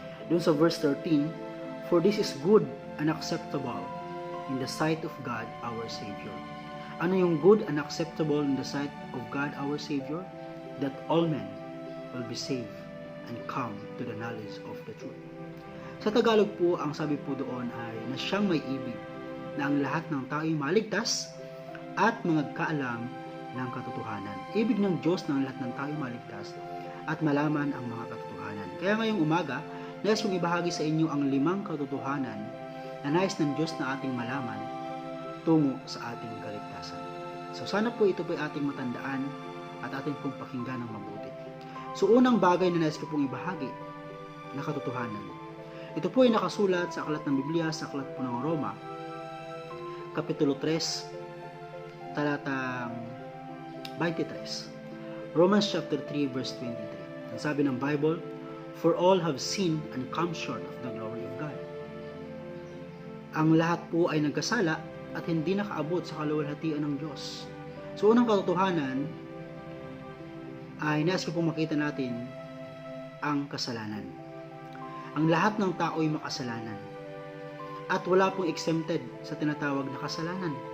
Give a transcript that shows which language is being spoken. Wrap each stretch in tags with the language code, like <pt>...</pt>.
<tl>Doon sa</tl> <en>verse 13, for this is good and acceptable in the sight of God our Savior.</en> <tl>Ano yung</tl> <en>good and acceptable in the sight of God our Savior? That all men will be saved and come to the knowledge of the truth.</en> <tl>Sa Tagalog po, ang sabi po doon ay na siyang may ibig na ang lahat ng tao ay maligtas at magkaalam ng katotohanan. Ibig ng Diyos na ang lahat ng tao ay maligtas at malaman ang mga katotohanan. Kaya ngayong umaga, nais kong ibahagi sa inyo ang 5 katotohanan na nais ng Diyos na ating malaman tungo sa ating kaligtasan. So sana po ito po ay ating matandaan at ating pong pakinggan ng mabuti. So unang bagay na nais ko pong ibahagi na katotohanan. Ito po ay nakasulat sa aklat ng Biblia, sa aklat po ng Roma, Kapitulo 3, talatang 23.</tl> <en>Romans chapter 3 verse 23.</en> <tl>Ang sabi ng</tl> <en>Bible, for all have sinned and come short of the glory of God.</en> <tl>Ang lahat po ay nagkasala at hindi nakaabot sa kaluwalhatian ng Diyos. So unang katotohanan ay nais ko pong makita natin ang kasalanan. Ang lahat ng tao ay makasalanan. At wala pong exempted sa tinatawag na kasalanan.</tl>